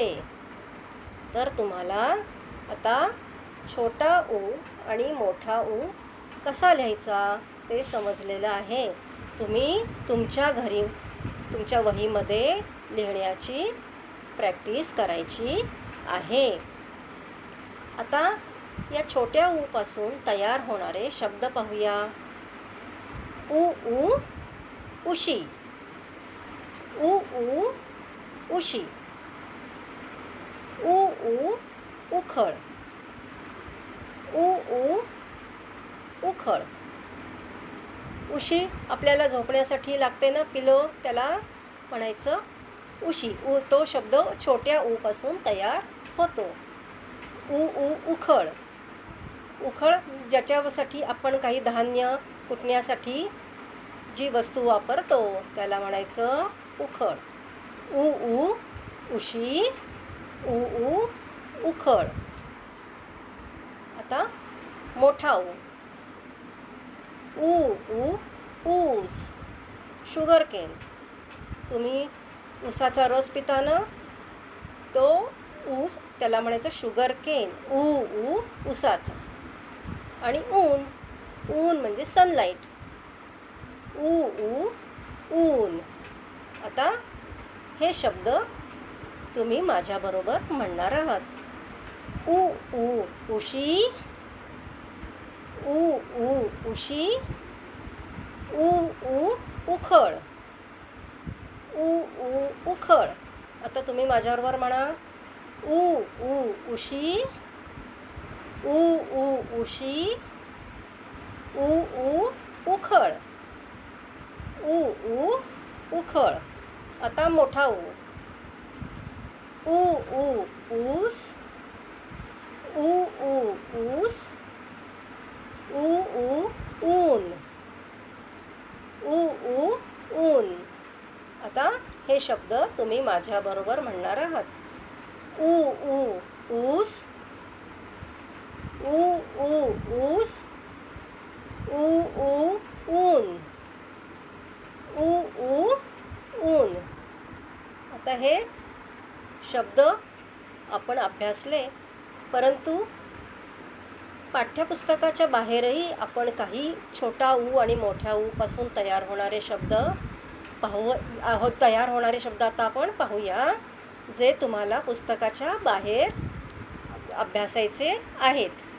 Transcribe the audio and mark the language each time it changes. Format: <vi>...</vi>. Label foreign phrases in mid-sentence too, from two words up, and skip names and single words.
<mr>तर तुम्हाला आता छोटा ऊ आणि मोठा ऊ कसा लिहायचा ते समजलेलं आहे. तुम्ही तुमच्या घरी तुमच्या वहीमध्ये लिहिण्याची प्रॅक्टिस करायची आहे. आता या छोट्या ऊ पासून तयार होणारे शब्द पाहूया. ऊ ऊ उशी. ऊ ऊ उशी. ऊ ऊ उखळ. ऊ ऊ उखळ. उशी आपल्याला झोपण्यासाठी लागते ना, पिलो, त्याला म्हणायचं उशी. तो शब्द छोट्या ऊ पासून तयार होतो. ऊ ऊ उखळ. उखळ ज्याच्यासाठी आपण काही धान्य कुटण्यासाठी जी वस्तू वापरतो त्याला म्हणायचं उखळ. ऊ ऊ उशी. ऊ ऊ उखळ. आता मोठा ऊ. ऊ ऊ ऊस.</mr> <en>sugar cane.</en> <mr>तुम्ही ऊसाचा रस पिता ना, तो ऊस त्याला म्हणायचं</mr> <en>sugar cane.</en> <mr>ऊ ऊ ऊसाचा. आणि ऊन. ऊन म्हणजे सनलाईट. ऊ ऊ ऊन. आता हे शब्द तुम्ही माझ्याबरोबर म्हणणार आहात. ऊ ऊ उशी. ऊ ऊ उशी. ऊ ऊ उखळ. ऊ ऊ उखळ. आता तुम्ही माझ्याबरोबर म्हणा. ऊ ऊ उशी. ऊ ऊ उशी. ऊ ऊ उखळ. ऊ ऊ उखळ. आता मोठा ऊ. ऊ ऊ ऊस. ऊ ऊ ऊस. ऊ ऊ ऊन. ऊ ऊ ऊन. आता हे शब्द तुम्ही माझ्याबरोबर म्हणणार आहात. ऊ ऊ ऊस. ऊ ऊ ऊस. ऊ ऊ ऊन. ऊ ऊ ऊन. आता हे शब्द आपण अभ्यासले, परंतु पाठ्यपुस्तकाच्या बाहेरही आपण काही छोटा ऊ आणि मोठ्या ऊ पासून तयार होणारे शब्द तयार होणारे शब्द आता आपण पाहूया, जे तुम्हाला पुस्तकाच्या बाहेर अभ्यासायचे आहेत.</mr>